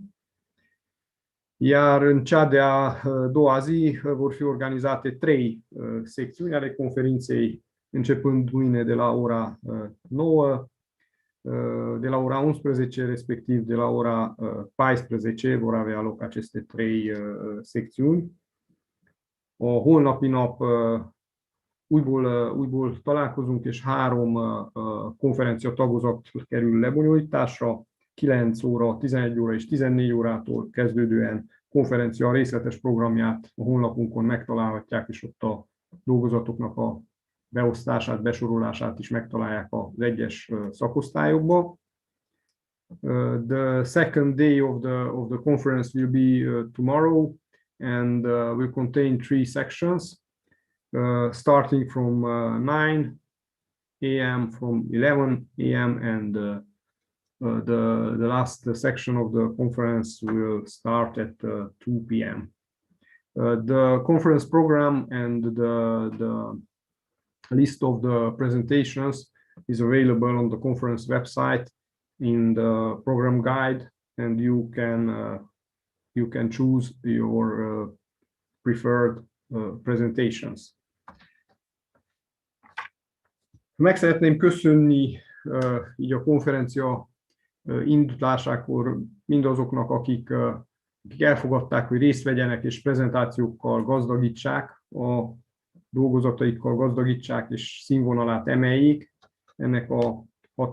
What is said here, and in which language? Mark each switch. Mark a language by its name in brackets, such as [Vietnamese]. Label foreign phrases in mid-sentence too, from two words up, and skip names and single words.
[Romanian] Iar în cea de-a doua zi vor fi organizate 3 secțiuni ale conferinței, începând mâine de la ora 9, de la ora 11, respectiv de la ora 14 vor avea loc aceste 3 secțiuni. [Hungarian] A holnapi nap újból találkozunk, és 3 konferencia tagozat kerül lebonyolításra, 9 óra, 11 óra és 14 órától kezdődően konferencia részletes programját a honlapunkon megtalálhatják, és ott a dolgozatoknak a beosztását, besorolását is megtalálják az egyes szakosztályokba. [English] The second day of the conference will be tomorrow, and will contain 3 sections, starting from 9 a.m., from 11 a.m., and the last section of the conference will start at 2 p.m. The conference program and the list of the presentations is available on the conference website in the program guide, and you can choose your preferred presentations. [Hungarian] Meg szeretném köszönni így a konferencia indításakor mindazoknak, akik elfogadták, hogy részt vegyenek és prezentációkkal gazdagítsák, a dolgozataikkal gazdagítsák és színvonalát emeljék ennek a 6.